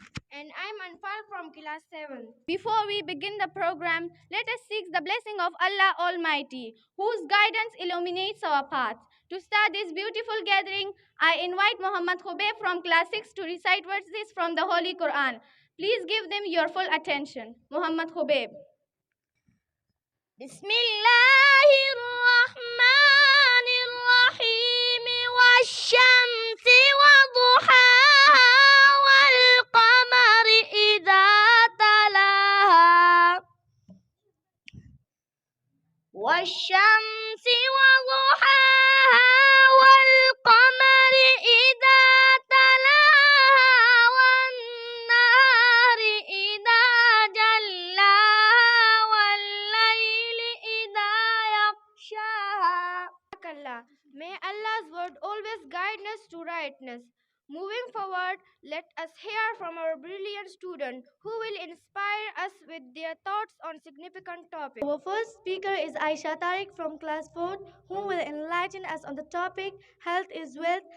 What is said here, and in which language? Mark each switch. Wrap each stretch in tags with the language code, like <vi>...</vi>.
<en>And I'm Anfal from class 7. Before we begin the program, let us seek the blessing of Allah Almighty, whose guidance illuminates our path. To start this beautiful gathering, I invite Muhammad Khubayb from class 6 to recite verses from the Holy Quran. Please give them your full attention. Muhammad Khubayb.</en> <ar>بسم الله الرحمن الرحيم والشمس وضحاها والقمر إذا تلاها والشمس وضحاها والقمر إذا تلاها والنهار إذا جلاها والليل إذا يغشاها.</ar> <en>May Allah's word always guide us to rightness. Moving forward, let us hear from our brilliant student who will inspire us with their thoughts on significant topics. Our first speaker is Aisha Tariq from class 4 who will enlighten us on the topic Health is Wealth.</en>